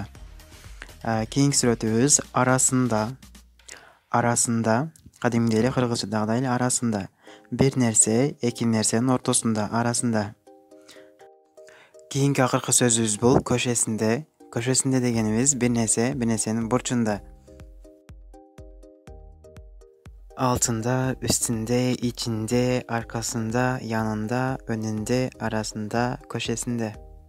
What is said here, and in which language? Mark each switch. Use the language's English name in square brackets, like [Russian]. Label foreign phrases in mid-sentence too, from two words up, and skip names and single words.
[Kyrgyz] Кийинки сүрөтүбүз арасында, арасында, кадимдей эле кыргызчадагыдай эле арасында. Бир нерсе, эки нерсенин ортосунда, арасында. Кийинки акыркы сөзүбүз бул көшесинде. Көшесинде дегенибиз бир нерсенин бурчунда. [Turkish] Altında, üstünde, içinde, arkasında, yanında, önünde, arasında, köşesinde.